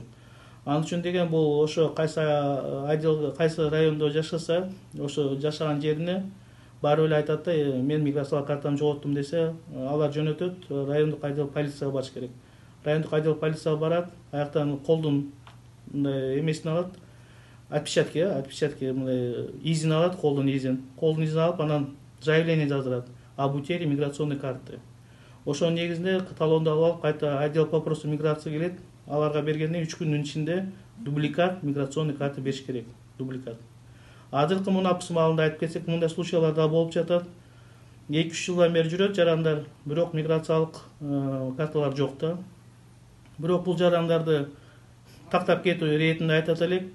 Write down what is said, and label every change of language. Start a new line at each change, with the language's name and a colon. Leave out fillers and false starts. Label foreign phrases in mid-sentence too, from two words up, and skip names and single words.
Kyrgyz: Анын үчүн деген бул ошо кайсы отдел, кайсы райондо жашаса, ошо жашаган жерине барып эле айтат да, мен миграциялык картамды жоготтум десе, алар жөнөтөт, райондук отдел полицияга барыш керек. Райондук отдел полицияга барат, аяктан колдун эмесин алат, отпечатки мындай изин алат, колдун изин алып, анан заявление жаздырат
Russian: об утере миграционной карты.
Kyrgyz: Ошонун негизинде талонду алып, кайта
Russian: отдел по вопросу миграции
Kyrgyz: келет, аларга бергенден 3 күндүн ичинде
Russian: дубликат миграционный карты
Kyrgyz: бериш керек, дубликат. Азыркы мунапыс маалында айтып кетсек, мындай случайлар да болуп жатат. 2-3 жылдан бери жүрөт жарандар, бирок миграциялык карталар жок да. Бирок бул жарандарды тактап кетүү иретинде айтат элек.